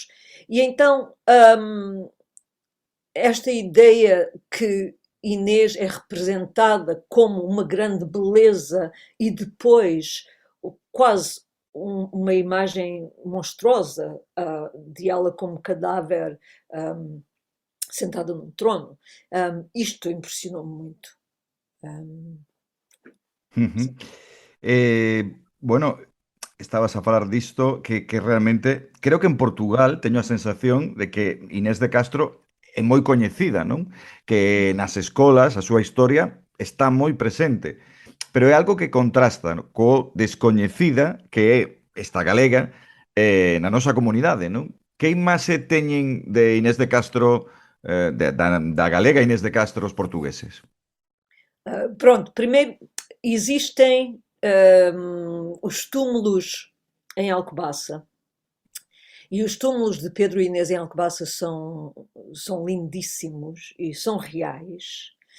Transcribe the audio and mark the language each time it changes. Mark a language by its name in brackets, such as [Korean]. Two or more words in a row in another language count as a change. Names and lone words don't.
[Portuguese] E então, esta ideia que Inês é representada como uma grande beleza e depois quase uma imagem monstruosa de ela como cadáver sentada num trono. Isto impressionou-me muito. [Galician] Bueno, estabas a falar disto que realmente creo que en Portugal teño a sensación de que Inés de Castro é moi coñecida, non? Que nas escolas a súa historia está moi presente, pero é algo que contrasta, no? Co descoñecida que é esta galega na nosa comunidade, non? Que imaxe teñen de Inés de Castro, da galega Inés de Castro os portugueses? [Portuguese] Pronto, primeiro existem os túmulos em Alcobaça. E os túmulos de Pedro e Inês em Alcobaça são lindíssimos e são reais.